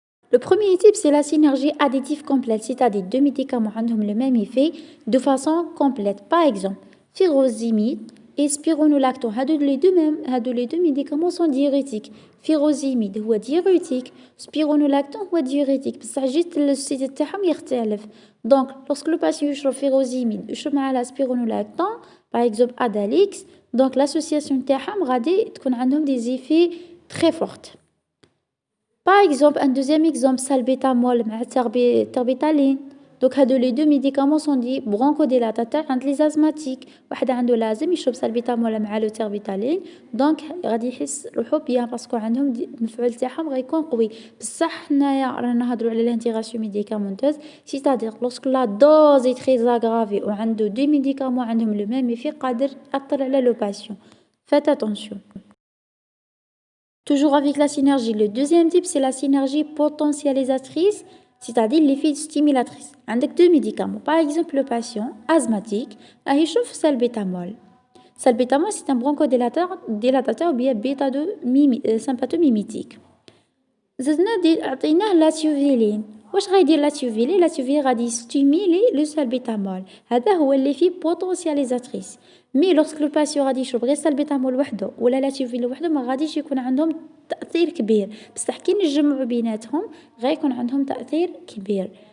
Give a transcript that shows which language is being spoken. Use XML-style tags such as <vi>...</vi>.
<fr>Le premier type, c'est la synergie additive complète, c'est-à-dire deux médicaments عندهم le même effet de façon complète. Par exemple, furosemide et spironolactone. Les deux médicaments sont diurétiques. Furosemide هو diurétique, spironolactone هو diurétique.</fr> <ar>بصح جيت السيت تاعهم يختلف.</ar> <fr>Donc, lorsque le patient يشرب furosemide يشرب مع la spironolactone, par exemple Adalix, donc l'association</fr> <ar>تاعهم غادي تكون عندهم</ar> <fr>des effets très forts. Par exemple, un deuxième exemple, salbutamol مع terbutaline. Donc, les deux médicaments sont dits bronchodilatateurs عند les asthmatiques.</fr> <ar>واحد عنده لازم يشرب salbutamol مع</ar> <fr>le terbutaline.</fr> <ar>Donc, غادي يحس روحو بيان باسكو عندهم المفعول تاعهم غيكون قوي. بصح حنايا رانا نهضروا على</ar> <fr>l'intégration médicamenteuse, c'est-à-dire lorsque la dose est très aggravée و عنده deux médicaments عندهم le même effet</fr> <ar>قادر يأثر على</ar> <fr>le patient. Faites attention. Toujours avec la synergie. Le deuxième type, c'est la synergie potentialisatrice, c'est-à-dire l'effet stimulatrice. Avec deux médicaments. Par exemple, le patient asthmatique, il chauffe salbutamol. Salbutamol, c'est un bronchodilatateur ou bien sympathomimétique.</fr> <ar>زدنا عطيناه لاتيوفيلين. واش غيدير لاتيوفيلين؟ لاتيوفيلين غادي يستيميلي لو سالبيتامول، هذا هو اللي فيه بوتونسياليزاتريس. مي لوغسك لو باسيون غادي يشرب غير سالبيتامول وحده ولا لاتيوفيلين وحده ما غاديش يكون عندهم تأثير كبير، بصح كي نجمعوا بيناتهم غيكون عندهم تأثير كبير.</ar>